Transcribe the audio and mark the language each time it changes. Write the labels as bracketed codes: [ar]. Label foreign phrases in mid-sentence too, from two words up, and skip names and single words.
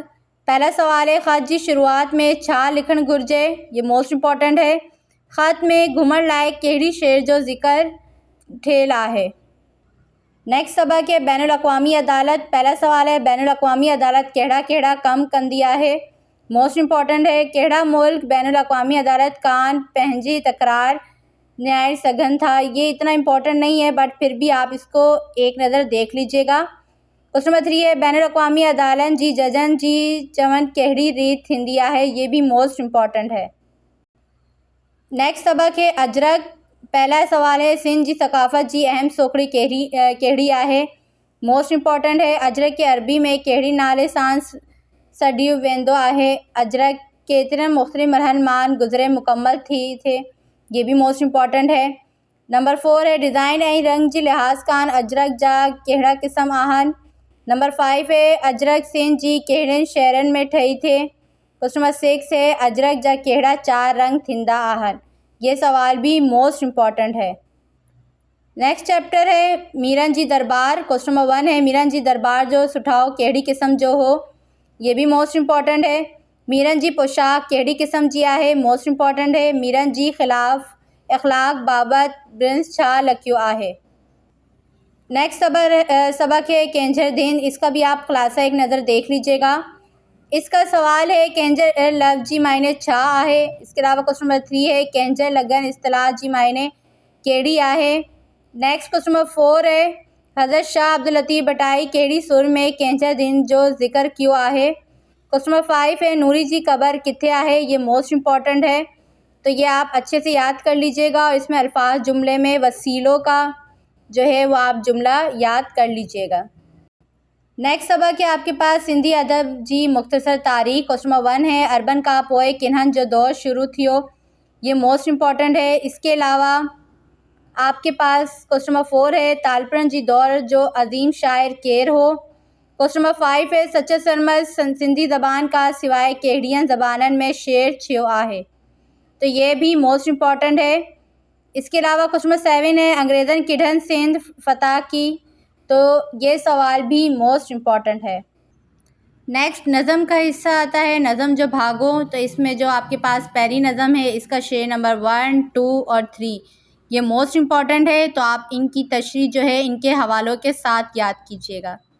[hi] पहला सवाल है, [sd] ख़त जी शुरुआत में छा लिखण घुरिजे। [hi] ये [en] most important [hi] है। [sd] ख़त में घुमण लाइ कहिड़ी शइ जो ज़िक्र थियल आहे। [hi] नेक्स्ट सबक है बैनुल अक़वामी अदालत। पहला सवाल है, [sd] बैनुल अक़वामी अदालत कहिड़ा कहिड़ा कम कंदी आहे। [en] most important [hi] है, [sd] कहिड़ा मुल्क बैनुल अक़वामी अदालत कान पंहिंजी तकरार न्याय सघन था। [hi] ये इतना इम्पोर्टेंट नहीं है बट फिर भी आप इसको एक नज़र देख लीजिएगा। [en] question number [sd] 3 है बैनुल अक़वामी अदालत जी जजन जी चवन केहड़ी रीत हिंदिया है। [hi] ये भी [en] most important [hi] है। नेक्स्ट सबक है अजरक। पहला सवाल है [sd] सिंध जी सकाफ़त जी अहम सोखड़ी केहड़ी आहे। [en] most important [sd] है। अजरक के अरबी में केहड़ी नाले सां सॾियो वेंदो आहे। अजरक केतिरनि मुख़्तलिफ़ मरहलनि मां गुज़रे मुकम्मल थी थे। [hi] ये भी [en] most important [hi] है। [sd] नंबर 4 है डिज़ाइन ऐं रंग जी लिहाज़ कान अजरक जा कहिड़ा क़िस्म आहिनि। नंबर 5 है अजरक सिंध जी कहिड़नि शहरनि में ठही थे। [en] question number [sd] 6 है अजरक जा कहिड़ा 4 रंग थींदा आहिनि। [hi] ये सवाल भी [en] most important [hi] है। [en] next chapter [hi] है मीरन जी दरबार। [en] question number [sd] 1 है मीरन जी दरबार जो सुठाओ कहिड़ी क़िस्म जो हो। [hi] ये भी [en] most important [hi] है। [sd] मीरन जी पोशाक कहिड़ी क़िस्म जी आहे। [en] most important [hi] है। [sd] मीरन जी इख़लाक़ बाबति ब्रिंस छा लिखियो आहे। [hi] नेक्स्ट सबक है कैंजर दिन। इसका भी आप ख़ुलासा एक नज़र देख लीजिएगा। इसका सवाल है [sd] कैंजर लफ्ज़ जी मायने छा आहे। [hi] इसके अलावा [en] question number [sd] 3 है कैंजर लगन इस्तिलाह जी मायने कहिड़ी आहे। [en] next question number [sd] 4 है हज़रत शाह अब्दुल लतीफ़ बटाई कहिड़ी सुर में कैंजर दिन जो ज़िक्र कियो आहे। [en] question number [sd] 5 है नूरी जी क़ब्र किथे आहे। [hi] ये [en] most important [hi] है तो ये आप अच्छे से याद कर लीजिएगा और इसमें अल्फाज जुमले में वसीलों का जो है वो आप जुमला याद कर लीजिएगा। नेक्स्ट सबक है आपके पास सिंधी अदब जी मुख्तसर तारीख़। [en] question number [sd] 1 है अरबन का पोइ किन्हनि जो दौर शुरू थियो। [hi] ये [en] most important [hi] है। इसके अलावा आपके पास [en] question number [hi] 4 है [sd] तालपन जी दौर जो अजीम शायर केर हो। [en] question number [sd] 5 है सच्चा सरमद सिंधी ज़बान का सिवाय कहिड़ियन ज़बाननि में शेर थियो आहे। [hi] तो ये भी [en] most important [hi] है। इसके अलावा [en] question number [hi] 7 है [sd] अंग्रेज़न किडन सिंध फ़तह की। [hi] तो ये सवाल भी [en] most important [hi] है। नेक्स्ट नज़म का हिस्सा आता है [sd] नज़म जो भागो। [hi] तो इसमें जो आपके पास पहली नज़म है इसका शेर नंबर 1, 2 और 3 ये [en] most important [hi] है तो आप इनकी तशरीह जो है इनके हवालों के साथ याद कीजिएगा।